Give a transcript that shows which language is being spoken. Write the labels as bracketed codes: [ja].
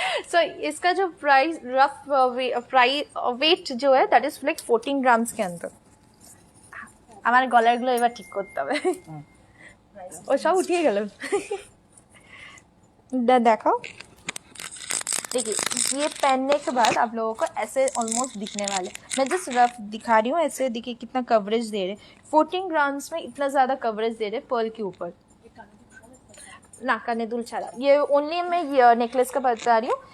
[hi] सो इसका जो price rough wait जो है [en] that is like [hi] 14 ग्राम्स के अंदर। [bn] আমার গলারগুলো এবার ঠিক করতে হবে, ও সব উঠিয়ে গেল। [hi] देखो देखिए ये पहनने के बाद आप लोगों को ऐसे ऑलमोस्ट दिखने वाले। मैं जस्ट रफ दिखा रही हूँ ऐसे, देखिए कितना कवरेज दे रहे 14 ग्राम्स में इतना ज़्यादा कवरेज दे रहे पर्ल के ऊपर। ना करने दुल छाड़ा, ये ओनली मैं नेकलेस का बता रही हूँ।